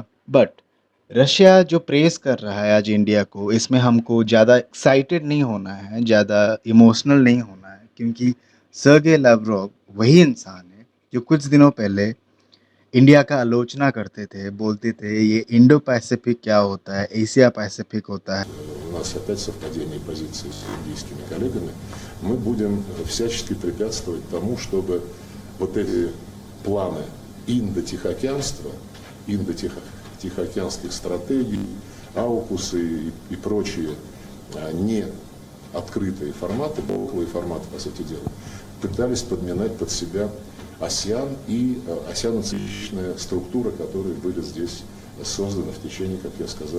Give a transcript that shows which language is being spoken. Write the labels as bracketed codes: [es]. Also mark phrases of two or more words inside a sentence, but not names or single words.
[hi] बट रशिया जो प्रेस कर रहा है आज इंडिया को, इसमें हमको ज़्यादा एक्साइटेड नहीं होना है, ज़्यादा इमोशनल नहीं होना है, क्योंकि सर्गे लाव्रोव वही इंसान है जो कुछ दिनों पहले इंडिया का आलोचना करते थे, बोलते थे ये इंडो पैसिफिक क्या होता है, एशिया पैसिफिक होता है। [ru] У нас опять совпадение позиций с индийскими коллегами. Мы будем всячески препятствовать тому, чтобы вот эти планы индотихоокеанства, индотихоокеанских стратегий, аукусы и прочие не открытые форматы, боковые форматы, по сути дела, пытались подминать под себя АСЕАН и асианоцентричная структура, которые были здесь созданы в течение, как я сказал.